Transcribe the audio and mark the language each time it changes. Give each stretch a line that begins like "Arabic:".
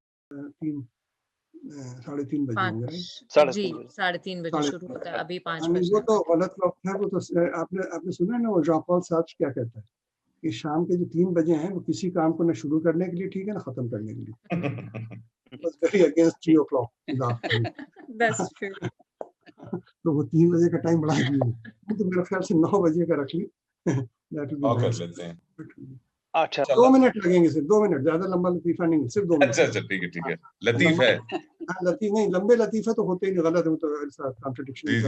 Hindi: 3-3:30 बजे होंगे, 3:30 बजे शुरू होता है, अभी 5 बजे। वो तो गलत वक्त है। वो तो आपने सुना है ना, वो जॉन पॉल सार्ट्रे क्या कहता है कि शाम के जो 3 बजे हैं वो किसी काम को न शुरू करने के लिए ठीक है ना खत्म करने के लिए।
English: Very against 3 o'clock in the afternoon. That's true.
Hindi: तो वो 3 बजे का टाइम बढ़ा दिए, तो मेरे ख्याल से 9 बजे का रख ली। कर लेते हैं। अच्छा 2 मिनट लगेंगे, सिर्फ 2 मिनट, ज्यादा लंबा लतीफा नहीं, सिर्फ 2 मिनट। अच्छा ठीक है लतीफ है। लतीफ नहीं, लंबे लतीफे तो होते ही नहीं, गलत है, तो कॉन्ट्रडिक्शन।